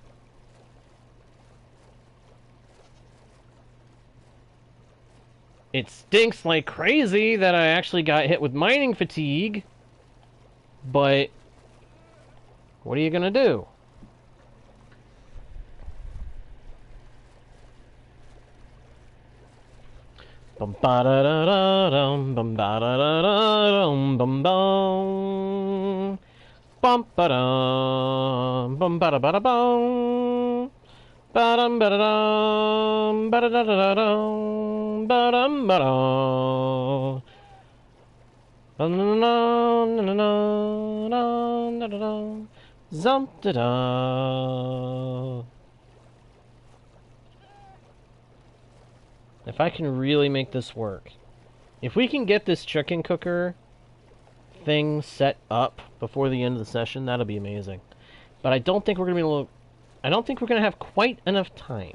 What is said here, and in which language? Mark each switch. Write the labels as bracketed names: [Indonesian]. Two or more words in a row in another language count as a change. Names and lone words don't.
[English] It stinks like crazy that I actually got hit with mining fatigue, but what are you gonna do? Bum ba da da da dum bum ba da da da dum bum bum bum ba dum bum ba da ba da bum ba dum ba da dum ba da da da dum ba dum ba dum na na na na na na zump da da. If I can really make this work, if we can get this chicken cooker thing set up before the end of the session, that'll be amazing. But I don't think we're gonna be able to, I don't think we're gonna have quite enough time.